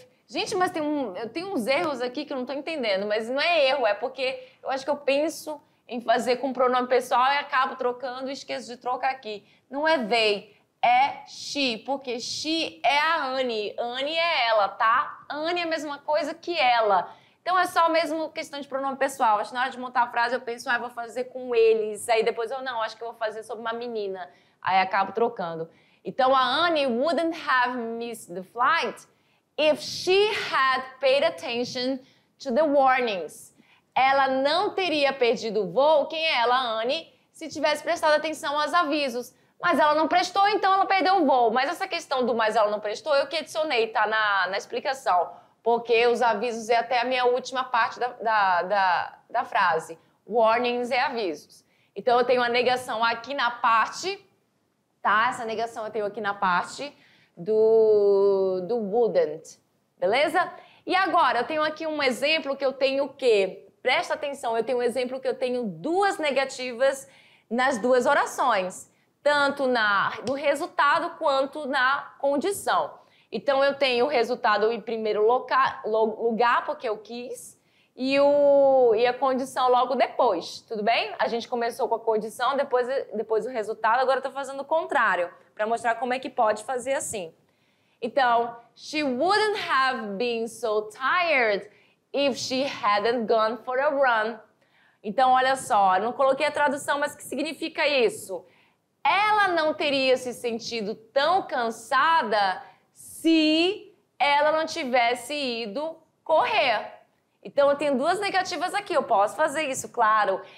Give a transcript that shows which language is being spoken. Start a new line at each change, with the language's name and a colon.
Portuguese: Gente, mas eu tenho uns erros aqui que eu não estou entendendo, mas não é erro, é porque eu acho que eu penso em fazer com pronome pessoal e acabo trocando e esqueço de trocar aqui. Não é they. É she, porque she é a Annie. Annie é ela, tá? Annie é a mesma coisa que ela. Então é só mesmo questão de pronome pessoal. Acho que na hora de montar a frase eu penso, vou fazer com eles. Aí depois eu não, acho que eu vou fazer sobre uma menina. Aí acabo trocando. Então a
English: Annie wouldn't have missed the flight if she had paid attention to the warnings.
Portuguese: Ela não teria perdido o voo, quem é ela, a Annie, se tivesse prestado atenção aos avisos. Mas ela não prestou, então ela perdeu o voo. Mas essa questão do mas ela não prestou, eu que adicionei, tá na explicação. Porque os avisos é até a minha última parte da frase. Warnings é avisos. Então eu tenho a negação aqui na parte, tá? Essa negação eu tenho aqui na parte do wouldn't, beleza? E agora, eu tenho aqui um exemplo que eu tenho o quê? Presta atenção, eu tenho um exemplo que eu tenho duas negativas nas duas orações. Tanto no resultado quanto na condição. Então, eu tenho o resultado em primeiro lugar, porque eu quis, e a condição logo depois, tudo bem? A gente começou com a condição, depois o resultado, agora eu estou fazendo o contrário, para mostrar como é que pode fazer assim. Então,
English: she wouldn't have been so tired if she hadn't gone for a run.
Portuguese: Então, olha só, eu não coloquei a tradução, mas o que significa isso? Ela não teria se sentido tão cansada se ela não tivesse ido correr. Então, eu tenho duas negativas aqui, eu posso fazer isso, claro.